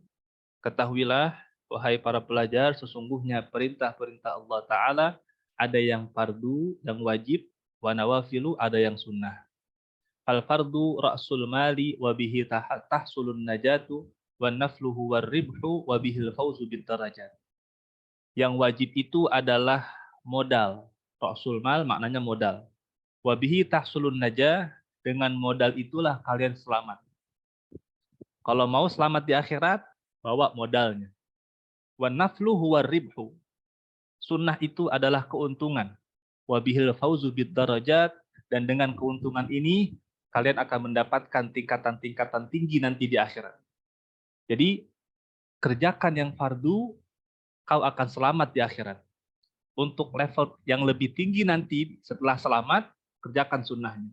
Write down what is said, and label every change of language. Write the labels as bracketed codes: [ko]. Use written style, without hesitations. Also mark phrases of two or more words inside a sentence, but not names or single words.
[id] Ketahuilah, wahai para pelajar, sesungguhnya perintah-perintah Allah Ta'ala ada yang fardu, yang wajib, [ar] ونوافل, [id] ada yang sunnah. [ar] الفرض رأس المال وبه تحصل النجاة ونفله والربح وبه الفوز بالدرجات. [id] Yang wajib itu adalah modal. [ar] رأس المال [id] maknanya modal. [ar] وبه تحصل النجاة, [id] dengan modal itulah kalian selamat. Kalau mau selamat di akhirat, bawa modalnya. [ar] ونفله والربح. [id] Sunnah itu adalah keuntungan. [ar] وبه الفوز بالدرجات, [id] dan dengan keuntungan ini kalian akan mendapatkan tingkatan-tingkatan tinggi nanti di akhirat. Jadi, kerjakan yang fardu, kau akan selamat di akhirat. Untuk level yang lebih tinggi nanti setelah selamat, kerjakan sunnahnya.